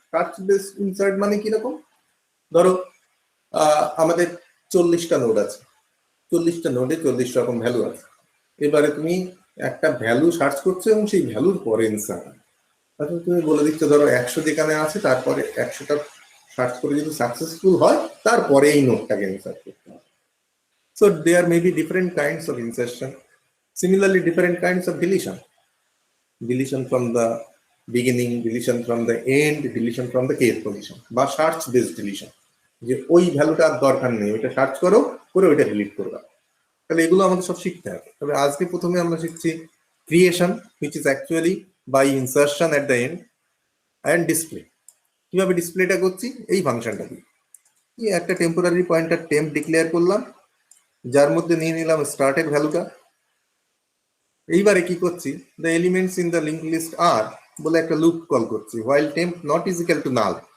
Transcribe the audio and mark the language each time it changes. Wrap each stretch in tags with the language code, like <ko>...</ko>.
<bn>Search based insert মানে কি রকম? ধরো আমাদের 40টা নোড আছে, 40টা নোডে 40 রকম ভ্যালু আছে। এবারে তুমি একটা ভ্যালু সার্চ করছো এবং সেই ভ্যালুর পরে ইনসার্ট, অর্থাৎ তুমি বলে দিচ্ছ ধরো 100 যেখানে আছে তারপরে 100টা সার্চ করে যদি সাকসেসফুল হয় তারপরে এই নোডটাকে ইনসার্ট করতে হবে।</bn> <en>So there may be different kinds of insertion. Similarly, different kinds of deletion. Deletion from the beginning, deletion from the end, deletion from the kth position, বা search based deletion,</en> <bn>যে ওই ভ্যালুটা আর দরকার নেই, ওইটা সার্চ করো, করে ওইটা ডিলিট করবা। তাহলে এগুলো আমাদের সব শিখতে হবে। তবে আজকে প্রথমে আমরা শিখছি creation,</bn> <en>which is actually by insertion at the end, and display।</en> <bn>কিভাবে ডিসপ্লেটা করছি? এই ফাংশনটা দিয়ে একটা টেম্পোরারি পয়েন্টার টেম্প ডিক্লেয়ার করলাম, যার মধ্যে নিয়ে নিলাম স্টার্টের ভ্যালুটা। এইবারে কি করছি,</bn> <en>the elements in the link list আর</en> <bn>বলে একটা লুপ কল করছি,</bn> <en>While temp not is equal to null.</en>